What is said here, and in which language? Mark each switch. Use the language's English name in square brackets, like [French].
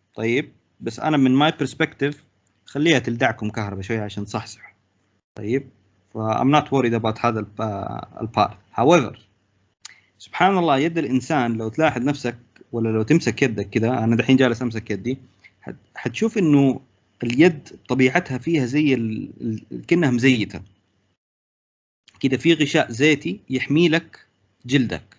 [Arabic] طيب بس انا من [English] my perspective [Arabic] خليها تلدعكم كهرباء شويه عشان تصحصح. [English] طيب I'm not worried about [Arabic] هذا البارت. However سبحان الله يد الانسان لو تلاحظ نفسك ولا لو تمسك يدك كده، انا دحين جالس امسك يدي، حتشوف انه اليد طبيعتها فيها زي كأنها مزيته كده، في غشاء زيتي يحمي لك جلدك.